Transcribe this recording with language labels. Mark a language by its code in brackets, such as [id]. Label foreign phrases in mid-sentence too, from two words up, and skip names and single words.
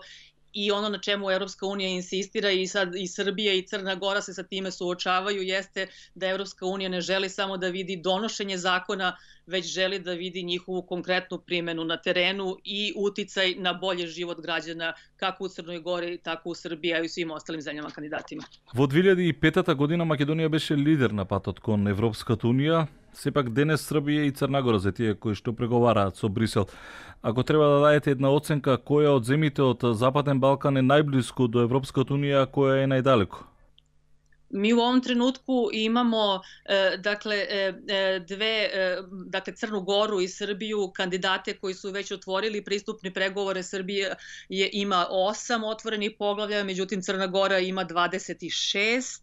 [sr] I ono na čemu Evropska unija insistira i sad i Srbija i Crna Gora se sa time suočavaju jeste da Evropska unija ne želi samo da vidi donošenje zakona, već želi da vidi njihovu konkretnu primenu na terenu i uticaj na bolji život građana kako u Crnoj Gori, tako u Srbiji, a i u svim ostalim zemljama kandidatima. [mk] Во 2005 година Македонија беше лидер на патот кон Европската унија. Сепак денес Србија и Црна Гора се тие кои што преговараат со Брисел. Ако треба да дадете една оценка, која од земите од Западен Балкан е најблиску до Европската унија, а која е најдалеко? [sr] Mi u ovom trenutku imamo Crnu Goru i Srbiju, kandidate koji su već otvorili pristupni pregovore. Srbija ima 8 otvorenih poglavlja, međutim Crna Gora ima 26.